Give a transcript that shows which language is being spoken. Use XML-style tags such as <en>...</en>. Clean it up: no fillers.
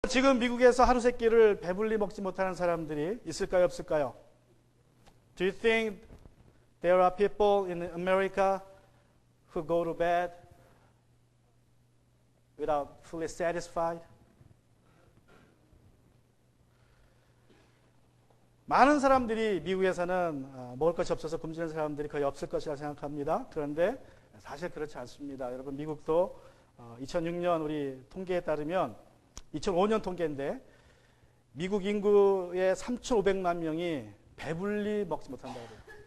<ko>지금 미국에서 하루 세 끼를 배불리 먹지 못하는 사람들이 있을까요, 없을까요?</ko> <en>Do you think there are people in America who go to bed without fully satisfied?</en> <ko>많은 사람들이 미국에서는 먹을 것이 없어서 굶주리는 사람들이 거의 없을 것이라 생각합니다. 그런데 사실 그렇지 않습니다. 여러분, 미국도 2006년 우리 통계에 따르면 2005년 통계인데 미국 인구의 3,500만 명이 배불리 먹지 못한다고 해요.</ko>